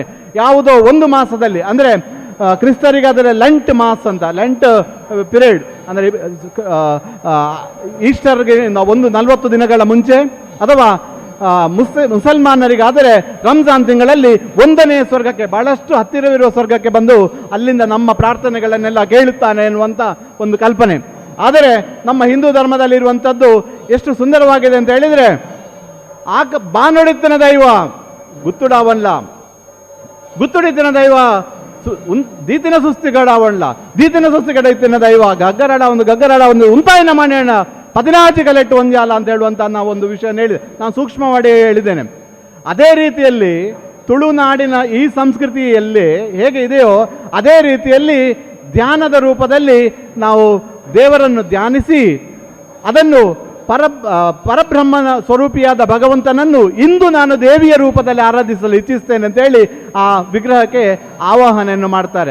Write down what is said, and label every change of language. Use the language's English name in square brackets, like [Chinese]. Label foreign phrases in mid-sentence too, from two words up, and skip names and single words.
[Kannada] ಯಾವುದೋ ಒಂದು ಮಾಸದಲ್ಲಿ, ಅಂದರೆ ಕ್ರಿಸ್ತರಿಗಾದರೆ ಲೆಂಟ್ ಮಾಸ್ ಅಂತ, [English] Lent period [Kannada] ಅಂದರೆ ಈಸ್ಟರ್ಗೆ ಒಂದು 40 ದಿನಗಳ ಮುಂಚೆ, ಅಥವಾ ಮುಸಲ್ಮಾನರಿಗಾದರೆ ರಂಜಾನ್ ತಿಂಗಳಲ್ಲಿ 1ನೇ ಸ್ವರ್ಗಕ್ಕೆ, ಬಹಳಷ್ಟು ಹತ್ತಿರವಿರುವ ಸ್ವರ್ಗಕ್ಕೆ ಬಂದು ಅಲ್ಲಿಂದ ನಮ್ಮ ಪ್ರಾರ್ಥನೆಗಳನ್ನೆಲ್ಲ ಕೇಳುತ್ತಾನೆ ಎನ್ನುವಂಥ ಒಂದು ಕಲ್ಪನೆ. ಆದರೆ ನಮ್ಮ ಹಿಂದೂ ಧರ್ಮದಲ್ಲಿರುವಂಥದ್ದು ಎಷ್ಟು ಸುಂದರವಾಗಿದೆ ಅಂತ ಹೇಳಿದರೆ, [Tulu] ಬಾನೊಡಿತ್ತಿನ ದೈವ ಗುತ್ತುಡಾವಣ್ಣ, ಗುತ್ತುಡಿತ್ತಿನ ದೈವ ದೀತಿನ ಸುಸ್ತಿಗಡಾವಣ್ಣ, ದೀತಿನ ಸುಸ್ತಿಗಡ ಇತ್ತಿನ ದೈವ ಗಗ್ಗರಾಡ ಒಂದು ಉಂತಾಯಿನ ಮನೆಯಣ್ಣ 14 ಕಲೆಟ್ಟು ಒಂಜಾಲ [Kannada] ಅಂತ ಹೇಳುವಂಥ ನಾವು ಒಂದು ವಿಷಯ ಹೇಳಿದೆ, ನಾನು ಸೂಕ್ಷ್ಮ ಮಾಡಿ ಹೇಳಿದ್ದೇನೆ. ಅದೇ ರೀತಿಯಲ್ಲಿ ತುಳುನಾಡಿನ ಈ ಸಂಸ್ಕೃತಿಯಲ್ಲಿ ಹೇಗೆ ಇದೆಯೋ ಅದೇ ರೀತಿಯಲ್ಲಿ ಧ್ಯಾನದ ರೂಪದಲ್ಲಿ ನಾವು ದೇವರನ್ನು ಧ್ಯಾನಿಸಿ ಅದನ್ನು ಪರಬ್ರಹ್ಮನ ಸ್ವರೂಪಿಯಾದ ಭಗವಂತನನ್ನು ಇಂದು ನಾನು ದೇವಿಯ ರೂಪದಲ್ಲಿ ಆರಾಧಿಸಲು ಇಚ್ಛಿಸ್ತೇನೆ ಅಂತೇಳಿ ಆ ವಿಗ್ರಹಕ್ಕೆ ಆವಾಹನೆಯನ್ನು ಮಾಡ್ತಾರೆ.